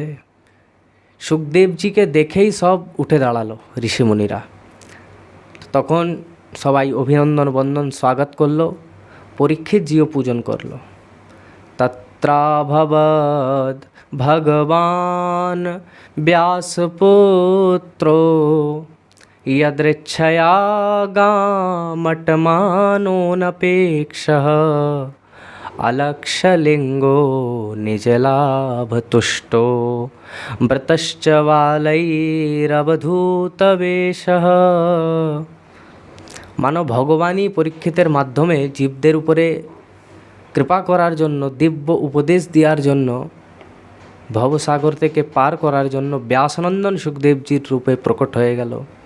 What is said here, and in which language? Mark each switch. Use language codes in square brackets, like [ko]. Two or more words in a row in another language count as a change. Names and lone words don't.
[bn] সুখদেবজিকে দেখেই সব উঠে দাঁড়ালো ঋষিমুনিরা। তখন সবাই অভিনন্দন বন্দন স্বাগত করলো, পরীক্ষিতজিও পূজন করলো। [sa] তত্রাভবদ ভগবান ব্যাসপুত্রো यदृच्छया गामटमानोऽनपेक्षः अलक्षलिङ्गो निजलाभतुष्टो व्रतश्च बालैरवधूतवेषः। [bn] মানব ভগবানই পরীক্ষিতের মাধ্যমে জীবদের উপরে কৃপা করার জন্য, দিব্য উপদেশ দেওয়ার জন্য, ভবসাগর থেকে পার করার জন্য ব্যাসনন্দন সুখদেবজির রূপে প্রকট হয়ে গেল।